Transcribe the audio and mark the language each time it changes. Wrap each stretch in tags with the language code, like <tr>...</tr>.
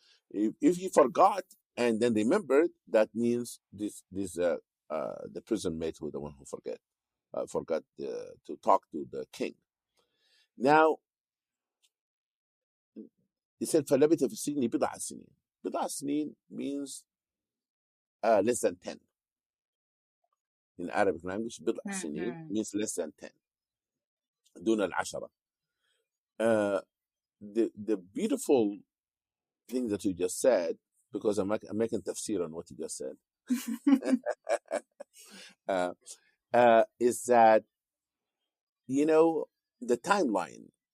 <en>If he forgot and then remembered, that means the prison mate who the one who forgot to talk to the king. Now he said</en> <ar>فلبث في السجن بضع سنين. بضع سنين</ar> <en>means less than 10. In Arabic language</en> <ar>بضع سنين</ar> <en>means less than 10.</en> <ar>دون العشرة.</ar> <en>The beautiful thing that you just said, because I'm making tafsir on what you just said, is that, the timeline.</en>